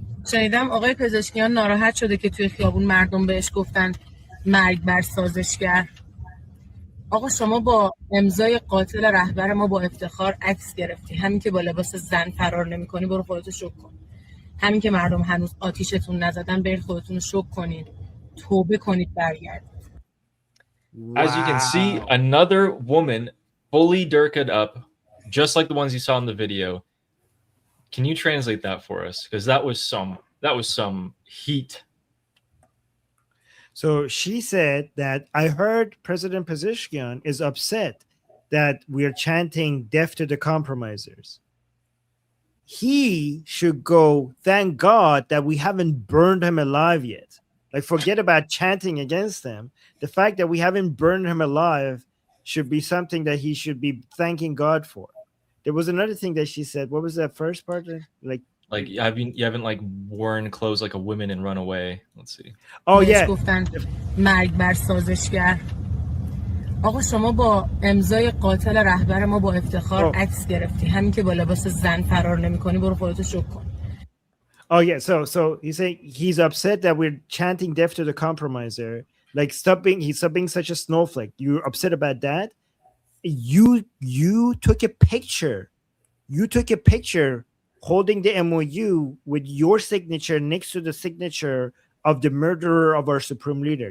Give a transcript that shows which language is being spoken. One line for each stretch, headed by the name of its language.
Persian: شنیدم آقای پزشکیان ناراحت شده که توی خیابون مردم بهش گفتن مرگ بر سازشگر. آقا شما با امضای قاتل رهبر ما با افتخار عکس گرفتی. همین که با لباس زن فرار نمی‌کنی برو خودتو شوک کن. همین که مردم هنوز آتیشتون نزدن برید خودتون رو شوک کنید. توبه کنید برگردید.
English: As you can see, another woman fully dirked up, just like the ones you saw in the video. Can you translate that for us? Because that was some heat. So she said that I heard President Pezeshkian is upset that we are chanting death to the compromisers. He should go, thank God that we haven't burned him alive yet. Like, forget about chanting against him. The fact that we haven't burned him alive should be something that he should be thanking God for. There was another thing that she said. What was that first part? Like you haven't like worn clothes like a woman and run away. Let's see. Oh yeah.
Persian: مرگ بر سازشگر. آقا شما با امضای قاتل رهبر ما با افتخار عکس گرفتی. همین که با لباس زن فرار نمی‌کنی برو خودتو شوک کن.
English: Oh yeah, so he's upset that we're chanting death to the compromiser. Like, stop being such a snowflake. You're upset about that. You took a picture. You took a picture holding the MOU with your signature next to the signature of the murderer of our supreme leader.